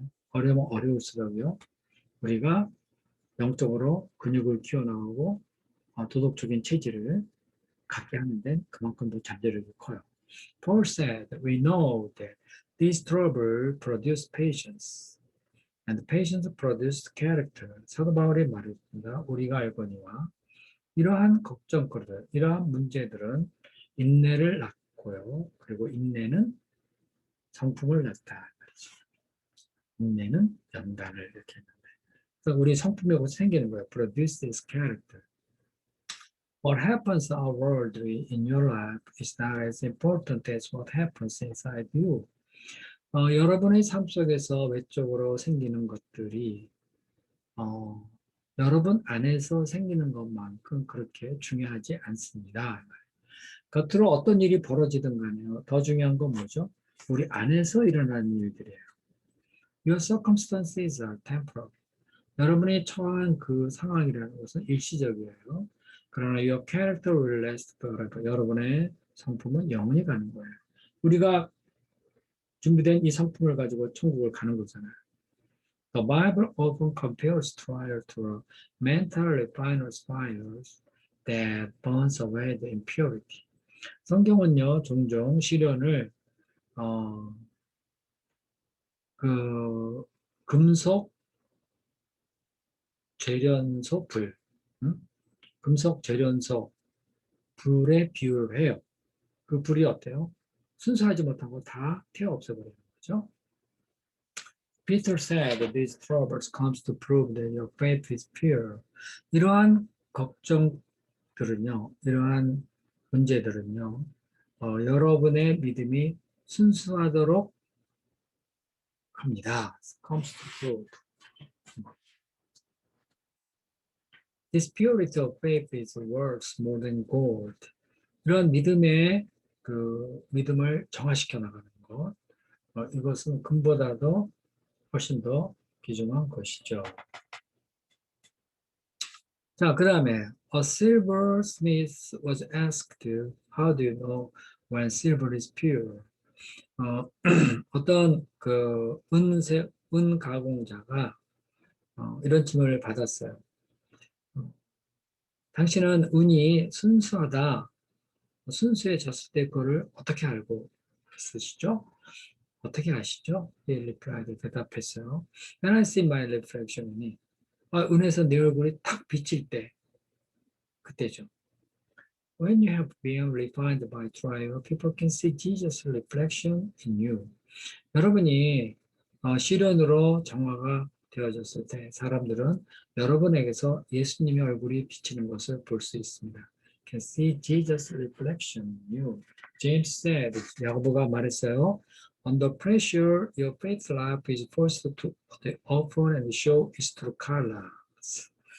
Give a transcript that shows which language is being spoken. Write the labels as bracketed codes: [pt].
[ko] 어려우면 어려울수록요. 우리가 영적으로 근육을 키워나가고 도덕적인 체질을 갖게 하는 데는 그만큼 더 잠재력이 커요. [en] Paul said, "We know that these troubles produce patience, and patience produces character." [ko] 사도 바울이 말했습니다. 우리가 알거니와 이러한 걱정거리들, 이러한 문제들은 인내를 낳고요. 그리고 인내는 성품을 낳다. 인내는 연단을 이렇게 했는데. 그래서 우리 성품이 어디서 생기는 거예요. [en] Produces character. What happens outwardly in your life is not as important as what happens inside you. [ko] 여러분의 삶 속에서 외적으로 생기는 것들이 여러분 안에서 생기는 것만큼 그렇게 중요하지 않습니다. 겉으로 어떤 일이 벌어지든 간에요. 더 중요한 건 뭐죠? 우리 안에서 일어나는 일들이에요. [en] Your circumstances are temporal. [ko] 여러분이 처한 그 상황이라는 것은 일시적이에요. 그러나 [en] your character will last forever. [ko] 여러분의 성품은 영원히 가는 거예요. 우리가 준비된 이 성품을 가지고 천국을 가는 거잖아요. [en] The Bible often compares trial to mental refiner's fires that burns away the impurity. [ko] 성경은요, 종종 시련을 어, 그 금속 재련소 불, 금속 재련소 불에 비유를 해요. 그 불이 어때요? 순수하지 못하고 다 태워 없애버리는 거죠. [en] Peter said that these troubles comes to prove that your faith is pure. [ko] 이러한 걱정들은요, 이러한 문제들은요, 여러분의 믿음이 순수하도록 합니다. [en] Comes to prove. This purity of faith is worth more than gold. [ko] 이런 믿음의 그 믿음을 정화시켜 나가는 것, 이것은 금보다도 훨씬 더 귀중한 것이죠. 자, 그 다음에 [en] a silversmith was asked, "How do you know when silver is pure?" [ko] 어떤 그 은 가공자가 이런 질문을 받았어요. 당신은 은이 순수하다, 순수해졌을 때 그거를 어떻게 알고 쓰시죠? 어떻게 아시죠? 예, 리플라이드 대답했어요. [en] When I see my reflection [ko] 이 은에서 내 얼굴이 탁 비칠 때 그때죠. [en] When you have been refined by trial, people can see Jesus' reflection in you. [ko] 여러분이 시련으로 정화가 되어졌을 때 사람들은 여러분에게서 예수님의 얼굴이 비치는 것을 볼 수 있습니다. [en] Can see Jesus' reflection in you. James said, [ko] 야고보가 말했어요. [en] Under pressure, your faith life is forced to open and show its true colors.